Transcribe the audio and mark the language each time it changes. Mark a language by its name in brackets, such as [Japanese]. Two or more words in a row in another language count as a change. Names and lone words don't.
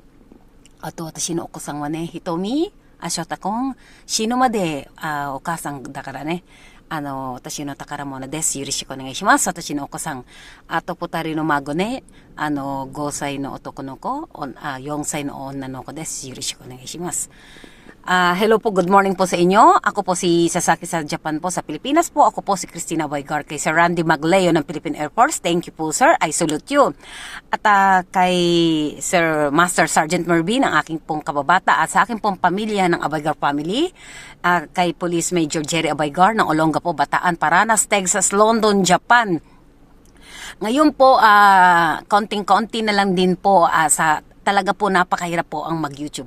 [Japanese] あと私のお子さんはね、ひとみ、しょたくん、死ぬまで、お母さんだからね、私の宝物です。よろしくお願いします。私のお子さん。あと、二人の孫ね、5歳の男の子、4歳の女の子です。よろしくお願いします。 [Filipino] Hello po, good morning po sa inyo. Ako po si Sasaki sa Japan po, sa Pilipinas po. Ako po si Christina Boygar kay Sir Randy Magleo ng Philippine Air Force. [English] Thank you po, sir. I salute you. [Filipino] At kay Sir Master Sergeant Mervin, ang aking pong kababata, at sa aking pong pamilya ng Abaygar family. Kay Police Major Jerry Abaygar ng Olongapo, Bataan, Paranas, Texas, London, Japan. Ngayon po, konting-konti na lang din po sa talaga po napakahirap po ang mag-YouTube.